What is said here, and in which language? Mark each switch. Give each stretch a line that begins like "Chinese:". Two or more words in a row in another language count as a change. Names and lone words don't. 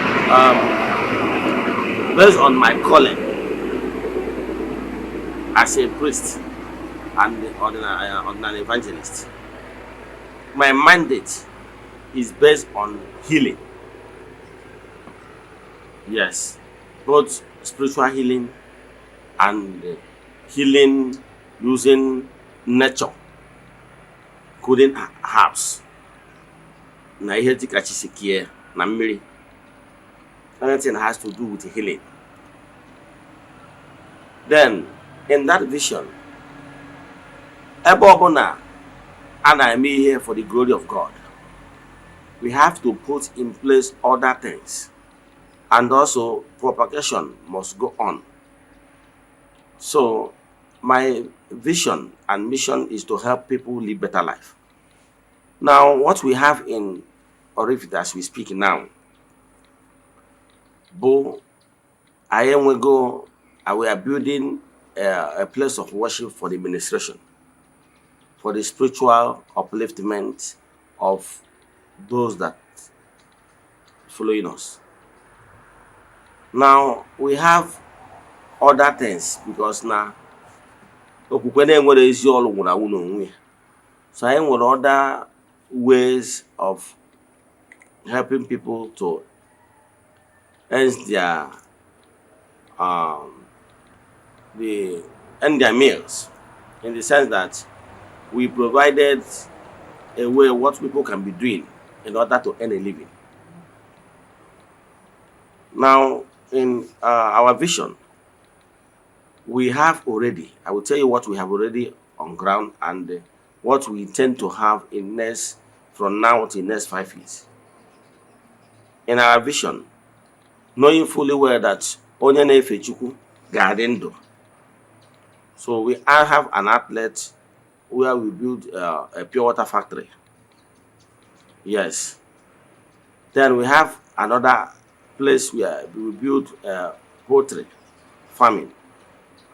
English: Based on my calling as a priest and on an evangelist, my mandate is based on healing. Yes, both spiritual healing and healing using nature, including herbs.
Igbo: Na ihe dịka chisikie na mmiri.
English: Anything has to do with healing. Then, in that vision,
Igbo: ebe ọbụla a na-eme ihe
English: for the glory of God, we have to put in place other things, and also propagation must go on. So my vision and mission is to help people live better life. Now, what we have in Orifite as we speak now, we are building a place of worship for the administration, for the spiritual upliftment of those that following us. Now we have other things because now
Igbo: okwukwe na-enwere ezi ọrụ nwụrụ anwụ n'onwe ya.
English: So I nwere other ways of helping people to earn their meals, in the sense that we provided a way what people can be doing in order to earn a living. Now, in our vision, we have already, I will tell you what we have already on ground and what we intend to have from now to the next 5 years. In our vision, knowing fully well that
Igbo: onye na-efe Chukwu ga-adị ndụ.
English: So we have an outlet where we build a pure water factory. Yes. Then we have another place where we build poultry farming.